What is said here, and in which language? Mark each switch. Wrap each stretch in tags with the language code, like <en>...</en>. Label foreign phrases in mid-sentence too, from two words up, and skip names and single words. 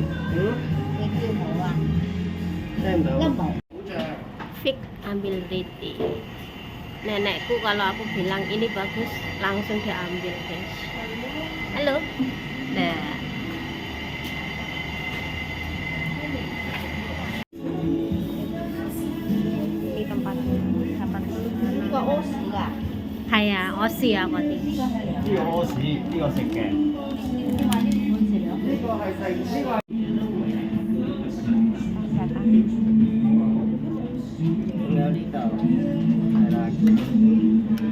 <yue>你叫冇啊？聽唔到。一毛。好正。</yue> <id>Fik ambil Riti. Nenekku kalau aku bilang ini bagus langsung diambil guys. Halo. Nah. Ini tempat</id> <yue>呢個屙屎㗎。係啊，我試下嗰啲。呢個屙屎，呢個食嘅。呢個係食，呢個係。仲有呢度，係啦。</yue>